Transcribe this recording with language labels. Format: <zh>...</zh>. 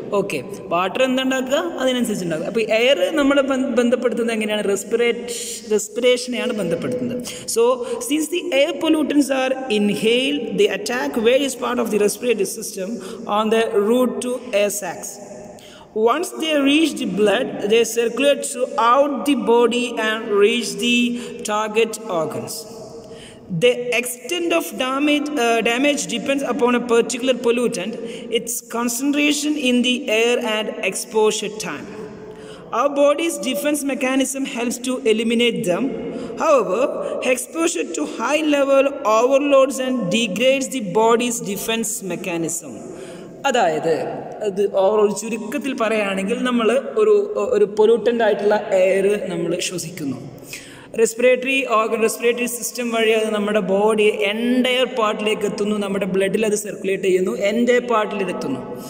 <ml>Okay, water എന്തുണ്ടാക്കുക, അതിനനുസരിച്ച് ഉണ്ടാക്കുക. അപ്പോൾ എയർ നമ്മളെ ബന്ധപ്പെടുത്തുന്നത് എങ്ങനെയാണ്? റെസ്പിറേഷനെയാണ് ബന്ധപ്പെടുത്തുന്നത്.</ml> <en>So since the air pollutants are inhaled, they attack various part of the respiratory system on the route to air sacs. Once they reach the blood, they circulate throughout the body and reach the target organs. The extent of damage depends upon a particular pollutant, its concentration in the air and exposure time. Our body's defense mechanism helps to eliminate them. However, exposure to high level overloads and degrades the body's defense mechanism.</en> <ml>അതായത് അത് ചുരുക്കത്തിൽ പറയുകയാണെങ്കിൽ നമ്മൾ ഒരു pollutant ആയിട്ടുള്ള air നമ്മൾ ശ്വസിക്കുന്നു. Respiratory system വഴി അത് നമ്മുടെ ബോഡി എൻറ്റയർ പാർട്ടിലേക്ക് എത്തുന്നു, നമ്മുടെ ബ്ലഡിൽ അത് സർക്കുലേറ്റ് ചെയ്യുന്നു, എൻറ്റയർ പാർട്ടിൽ എത്തുന്നു.</ml>